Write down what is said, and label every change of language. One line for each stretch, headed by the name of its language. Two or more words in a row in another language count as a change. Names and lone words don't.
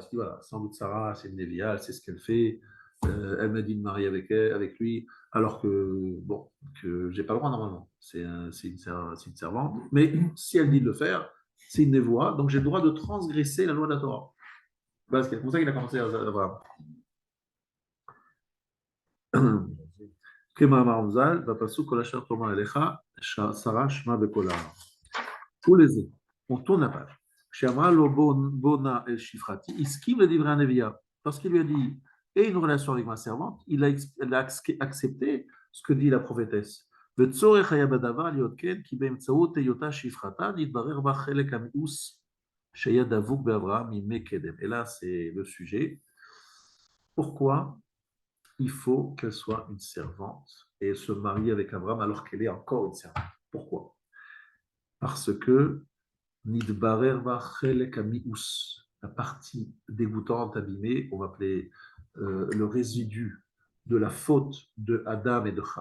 French: Je dis voilà, sans doute Sarah, c'est une névia, c'est ce qu'elle fait. Elle m'a dit de marier avec lui, alors que bon, que j'ai pas le droit normalement. C'est une servante, mais si elle dit de le faire, c'est une névoie, donc j'ai le droit de transgresser la loi de la Torah. C'est comme ça qu'il a commencé à avoir.
Hebrew: כמאמר מז"ל, בפסוק כל אשר תאמר אליך, שרה שמע בקולה. ולזה,
French: on tourne la page.
Hebrew: כשאמרה לו בוא נא אל שפחתי, הסכים לדברי הנביאה.
French: Parce qu'il lui a dit, aie une relation avec ma servante, elle a accepté ce que dit la prophétesse.
Hebrew: וצורך היה בדבר להיות כן, כי באמצעות היותה שפחתה, נתברר בה חלק המיאוס שהיה דבוק באברהם מימי קדם.
French: Et là, c'est le sujet. Pourquoi il faut qu'elle soit une servante et se marier avec Abraham alors qu'elle est encore une servante? Pourquoi? Parce que
Hebrew: נתברר בה חלק המיאוס,
French: la partie dégoûtante, abîmée, on va appeler le résidu de la faute de Adam et de Chava.